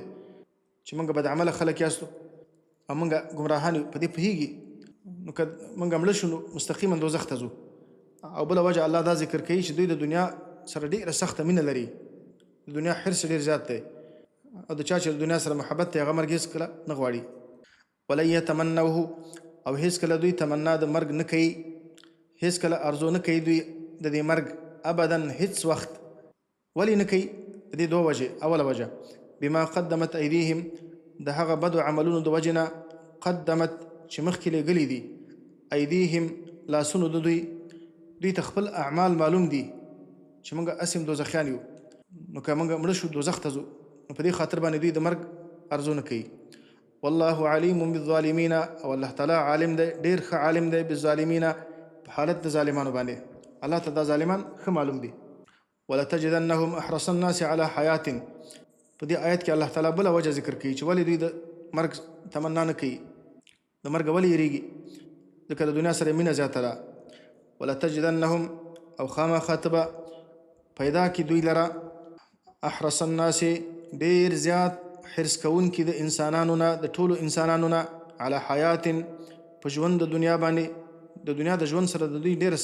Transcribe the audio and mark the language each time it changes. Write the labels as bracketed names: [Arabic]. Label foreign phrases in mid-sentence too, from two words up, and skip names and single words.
[Pashto] چې موږ بدعمله خلک یاستو او موږ ګمراهان یو په دې پوهېږي نو که موږ مړه شو نو مستقیما دوزخ ته ځو او بله وجه الله دا ذکر کوي چې دوی د دنیا سره ډېره سخته مینه لري د دنیا حرص ډېر زیات دی او د چا چې د دنیا سره محبت دی هغه مرګ هېڅکله نه غواړي [Arabic] ولن یتمنوه [Pashto] او هېڅکله دوی تمنا د مرګ نه کوي هېڅکله ارزو نه کوي دوی د دې مرګ ابدا هیڅ وخت ولې نه کوي د دې دوه وجې اوله وجه [Arabic] بما قدمت ایدیهم [Pashto] د هغه بدو عملونو د وجې نه قدمت چې مخکې لېږلي دي ایدیهم لاسونو د دوی ته خپل اعمال معلوم دي چې موږ اسیم دوزخیان یو نو که موږ مړه شو دوزخ ته ځو نو په دې خاطر باندې دوی د مرګ ارزو نه کوي [Arabic] والله علیم بالظالمین [Pashto] او الله تعالی عالم دی ډېر ښه عالم دی بالظالمین په حالت د ظالمانو باندې الله ته دا ظالمان ښه معلوم دي [Arabic] ولتجدنهم احرص الناس على حیات [Pashto] په دې آیت کې الله تعالی بله وجه ذکر کوي چې ولې دوی د مرګ تمنا نه کوي د مرګ ولې یېرېږي ځکه د دنیا سره مینه زیاته ده ولتجدنهم او خامخا ته به پیدا کړي دوی لره [Arabic] احرص الناس [Pashto] ډېر زیات حرص کوونکي د انسانانو نه د ټولو انسانانو نه [Arabic] على حیات [Pashto] په ژوند د دنیا باندې د دنیا د ژوند سره د دوی ډېره